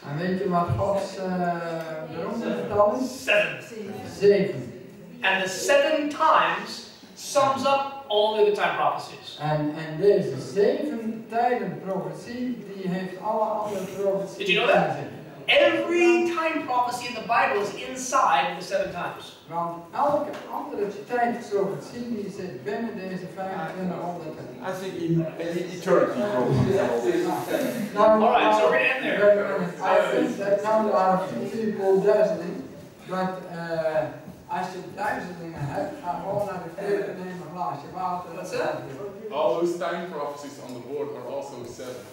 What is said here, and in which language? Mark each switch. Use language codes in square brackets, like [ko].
[nl] En weet je wat Gods beroemde getal is? 7. 7. [en] And the 7 times sums up all the other time prophecies. [nl] En deze 7 tijden profetie, die heeft alle andere profetieën. [en] Did you know that? Every time prophecy in the Bible is inside the 7 times. [nl] Want elke andere tijdprofetie die zit binnen deze 2500. [en] I think in eternity probably. Alright, so we're going to end there. I think that now there are few people dazzling, [nl] but als je duizelingen hebt, ga gewoon naar de keuken en neem een glaasje water. [en] What's that? All those time prophecies on the board are also 7.